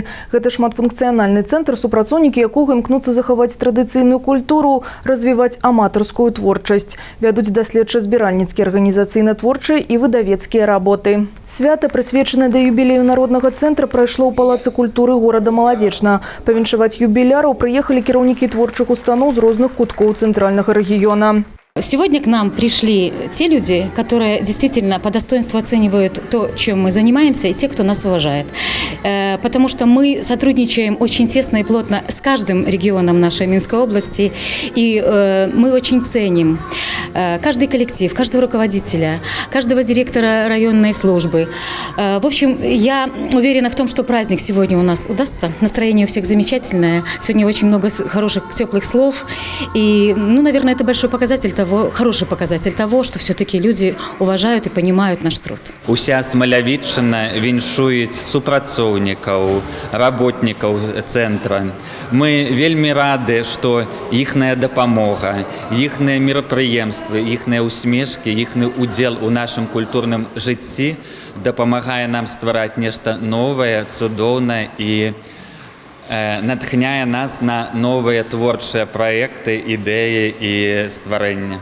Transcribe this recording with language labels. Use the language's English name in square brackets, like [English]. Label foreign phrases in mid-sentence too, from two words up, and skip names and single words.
[Belarusian] Гэта шматфункцыянальны цэнтр, супрацоўнікі якога імкнуцца захаваць традыцыйную культуру, развіваць аматарскую творчасць. Вядуць даследча-збіральніцкія арганізацыйна-творчыя і выдавецкія работы. Свята, прысвечанае да юбілею народнага цэнтра, прайшло ў Палацы культуры горада Маладзечна. Павіншаваць юбіляраў прыехалі кіраўнікі творчых устаноў з розных куткоў цэнтральнага рэгіёна. [Russian] Сегодня к нам пришли те люди, которые действительно по достоинству оценивают то, чем мы занимаемся, и те, кто нас уважает. Потому что мы сотрудничаем очень тесно и плотно с каждым регионом нашей Минской области, и мы очень ценим каждый коллектив, каждого руководителя, каждого директора районной службы. В общем, я уверена в том, что праздник сегодня у нас удастся. Настроение у всех замечательное. Сегодня очень много хороших, теплых слов. И, наверное, это большой показатель того, хороший показатель того, что все-таки люди уважают и понимают наш труд. [Belarusian] Уся Смалявіччына віншуюць супрацоўнікаў, работнікаў цэнтра. Мы вельмі рады, што іхная дапамога, іхныя мерапрыемствы, іхныя усмешкі, іхны удзел у нашым культурным жыцці дапамагае нам ствараць нешта новае, цудоўнае і натхняе нас на новыя творчыя праекты, ідэі і стварэння.